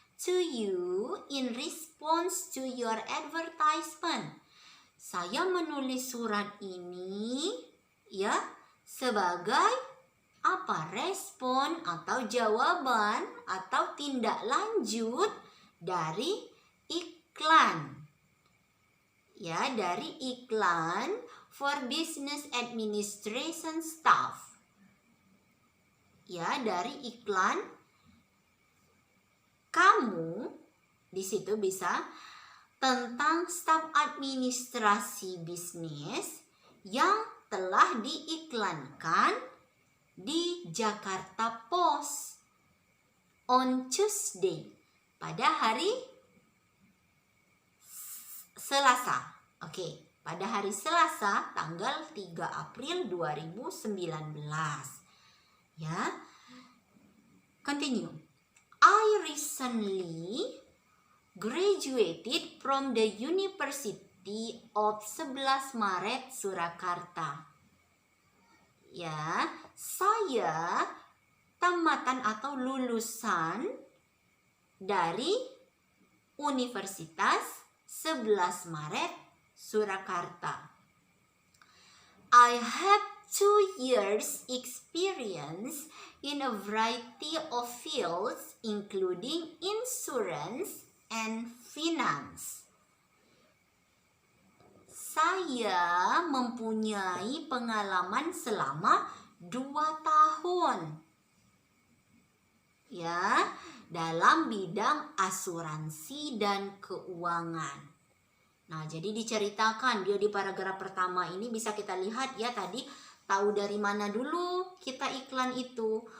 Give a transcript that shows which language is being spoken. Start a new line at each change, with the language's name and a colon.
English: To you in response to your advertisement.
Indonesian: Saya menulis surat ini ya sebagai apa? Respon atau jawaban atau tindak lanjut dari iklan. Ya, dari iklan
English: for business administration staff.
Indonesian: Ya, dari iklan kamu di situ bisa tentang staf administrasi bisnis yang telah diiklankan di Jakarta Post
English: on Tuesday,
Indonesian: pada hari Selasa. Oke, pada hari Selasa tanggal 3 April 2019. Ya, continue.
English: I recently graduated from the University of 11 Maret Surakarta.
Indonesian: Ya, saya tamatan atau lulusan dari Universitas 11 Maret Surakarta.
English: I have 2 years experience in a variety of fields including insurance and finance.
Indonesian: Saya mempunyai pengalaman selama 2 tahun. Ya, dalam bidang asuransi dan keuangan. Nah, jadi diceritakan dia di paragraf pertama ini bisa kita lihat ya tadi tahu dari mana dulu kita iklan itu.